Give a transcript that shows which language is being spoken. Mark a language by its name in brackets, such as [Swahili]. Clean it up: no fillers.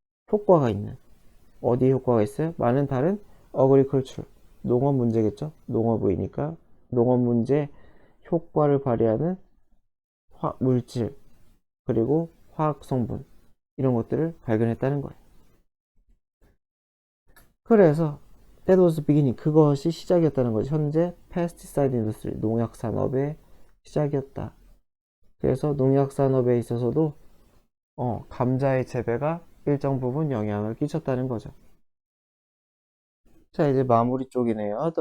[Korean] 효과가 있는. 어디에 효과가 있어요? 많은 다른 agriculture. 농업 문제겠죠? 농업이니까. 농업 문제 효과를 발휘하는 물질, 그리고 화학 성분. 이런 것들을 발견했다는 거예요. [English] 그래서 that was the beginning. [Korean] 그것이 시작이었다는 거죠. 현재 pesticide industry, 농약 산업의 시작이었다. 그래서 농약 산업에 있어서도 감자의 재배가 일정 부분 영향을 끼쳤다는 거죠. 자, 이제 마무리 쪽이네요.